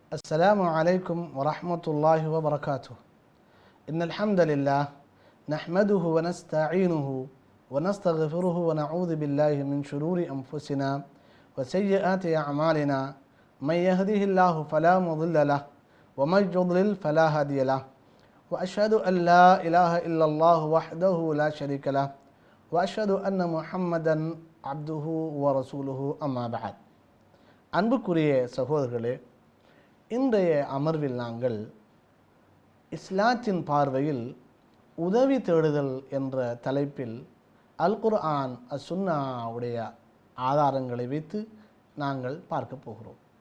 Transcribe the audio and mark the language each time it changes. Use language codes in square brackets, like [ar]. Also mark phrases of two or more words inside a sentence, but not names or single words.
[ar] السلام عليكم ورحمة الله وبركاته. إن الحمد لله نحمده ونستعينه ونستغفره ونعوذ بالله من شرور أنفسنا وسيئات أعمالنا. من يهده الله فلا مضل له ومن يضلل فلا هادي له. وأشهد أن لا إله إلا الله وحده لا شريك له وأشهد أن محمدا عبده ورسوله أما بعد. [ta] அன்புக்குரிய சகோதரர்களே, இன்றைய அமர்வில் நாங்கள் இஸ்லாத்தின் பார்வையில் உதவி தேடுதல் என்ற தலைப்பில் அல் குர்ஆன் சுன்னாவுடைய ஆதாரங்களை வைத்து நாங்கள் பார்க்க போகிறோம்.